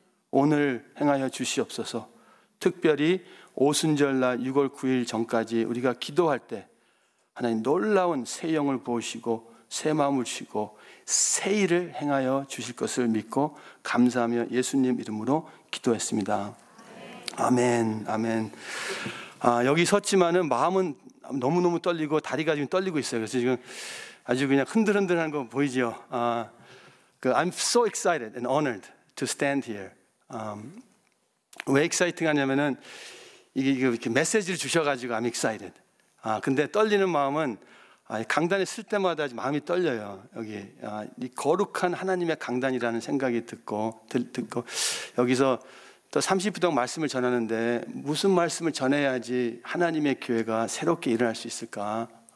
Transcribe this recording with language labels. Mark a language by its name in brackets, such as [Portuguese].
[Korean] 오늘 행하여 주시옵소서. 특별히 오순절날 6월 9일 전까지 우리가 기도할 때 하나님 놀라운 새 영을 부으시고 새 마음을 주시고 새 일을 행하여 주실 것을 믿고 감사하며 예수님 이름으로 기도했습니다. 아멘, 아멘. 여기 섰지만은 마음은 너무너무 떨리고 다리가 지금 떨리고 있어요. 그래서 지금 아주 그냥 흔들흔들한 거 보이죠? [English] I'm so excited and honored to stand here. [Korean] 왜 exciting 하냐면은 이게 이렇게 메시지를 주셔가지고 [English] I'm excited. [Korean] 근데 떨리는 마음은 강단에 쓸 때마다 마음이 떨려요. 여기 이 거룩한 하나님의 강단이라는 생각이 듣고 여기서 또 30분 동안 말씀을 전하는데 무슨 말씀을 전해야지 하나님의 교회가 새롭게 일어날 수 있을까?